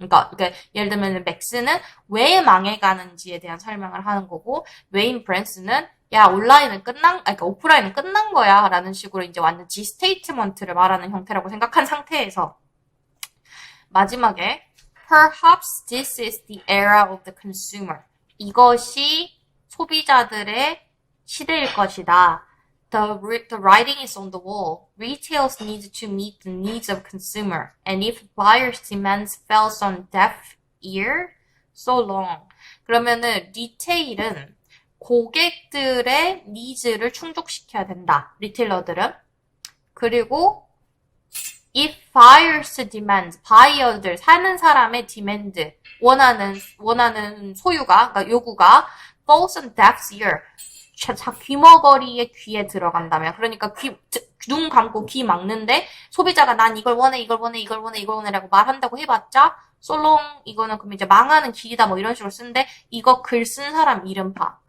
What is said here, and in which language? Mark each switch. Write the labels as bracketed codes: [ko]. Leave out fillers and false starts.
[ko] 그러니까 예를 들면 맥스는 왜 망해가는지에 대한 설명을 하는 거고, 웨인 브랜슨은 야, 그러니까 오프라인은 끝난 거야. 라는 식으로 이제 완전 디스테이트먼트를 말하는 형태라고 생각한 상태에서 마지막에 [en] Perhaps this is the era of the consumer. [ko] 이것이 소비자들의 시대일 것이다. [en] The writing is on the wall. Retailers need to meet the needs of consumer. And if buyers' demands falls on deaf ear, so long. [ko] 그러면은 리테일은 고객들의 니즈를 충족시켜야 된다. 리테일러들은. 그리고 [en] if buyers demand, [ko] 바이어들, 사는 사람의 demand, 원하는 소유가, 그러니까 요구가 [en] falls on deaf ear, [ko] 귀머거리의 귀에 들어간다면, 그러니까 눈 감고 귀 막는데 소비자가 난 이걸 원해 라고 말한다고 해봤자 솔롱 이거는 그럼 이제 망하는 길이다 뭐 이런 식으로 쓰는데 이거 글 쓴 사람 이름 봐.